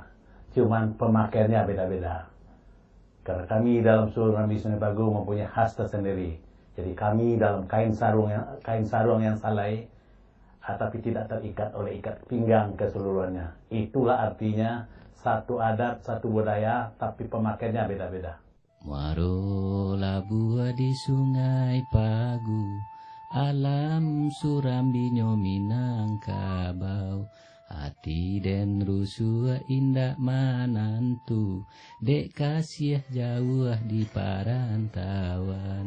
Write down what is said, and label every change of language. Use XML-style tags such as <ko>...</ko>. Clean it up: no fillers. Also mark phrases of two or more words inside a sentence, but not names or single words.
<id>Cuman pemakaiannya beda-beda. Karena kami dalam Surambi Sungai Pagu mempunyai khas tersendiri. Jadi kami dalam kain sarung yang salai, tapi tidak terikat oleh ikat pinggang keseluruhannya. Itulah artinya satu adat, satu budaya, tapi pemakaiannya beda-beda.</id> <min>Marola buah di Sungai Pagu, Alam Surambi nyo Minangkabau. Hati den rusua indak manantu, dek kasih jauh di parantauan.</min>